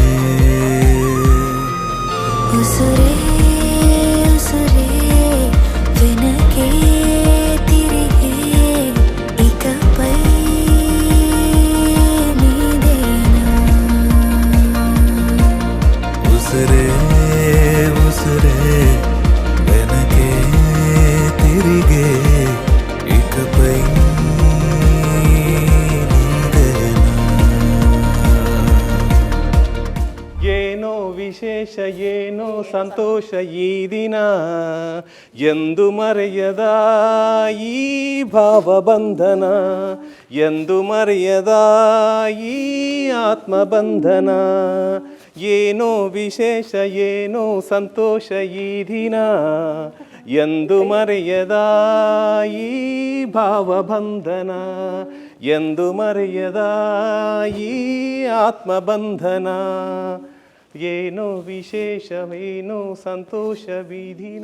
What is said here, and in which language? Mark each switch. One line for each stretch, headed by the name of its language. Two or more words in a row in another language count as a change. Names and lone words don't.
Telugu: ఉసురే ఉసురే వెనకే తిరిగే ఇకపై నీదేనా ఉసురే ఉసురే వెనకే తిరిగే ఇకపై నీదేనా
Kannada: ಏನೋ ವಿಶೇಷ ಏನೋ ಸಂತೋಷ ಈ ದಿನ ಎಂದು ಮರೆಯದ ಈ ಭಾವಬಂಧನ ಎಂದು ಮರೆಯದ ಈ ಆತ್ಮಬಂಧನ ಏನೋ ವಿಶೇಷ ಏನೋ ಸಂತೋಷ ಈ ದಿನ ಎಂದು ಮರೆಯದ ಈ ಭಾವಬಂಧನ ಎಂದು ಮರೆಯದ ಈ ಆತ್ಮಬಂಧನ ಏನೋ ವಿಶೇಷವೇನೋ ಸಂತೋಷ ವಿಧಿನ